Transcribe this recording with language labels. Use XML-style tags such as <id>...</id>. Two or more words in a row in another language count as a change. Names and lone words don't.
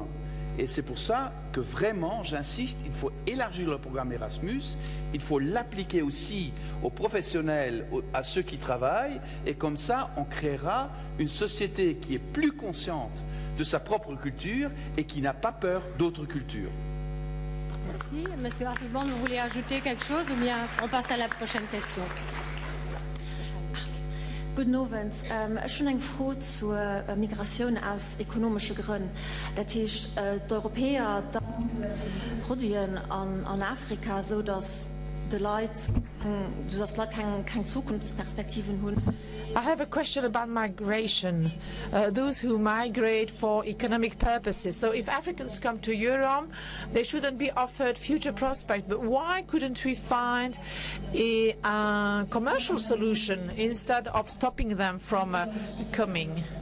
<fr>Et c'est pour ça que vraiment, j'insiste, il faut élargir le programme Erasmus, il faut l'appliquer aussi aux professionnels, à ceux qui travaillent, et comme ça, on créera une société qui est plus consciente de sa propre culture et qui n'a pas peur d'autres cultures. Merci. Monsieur Archibald, vous voulez ajouter quelque chose ou bien on passe à la prochaine question?</fr> <de>Guten Abend. Schon eine Frage zur Migration aus ökonomischen Gründen. Das heißt, die Europäer produzieren an Afrika, so dass die Leute keine Zukunftsperspektiven haben.</de> <en>I have a question about migration. Those who migrate for economic purposes. So if Africans come to Europe, they shouldn't be offered future prospects. But why couldn't we find a commercial solution instead of stopping them from coming?</en>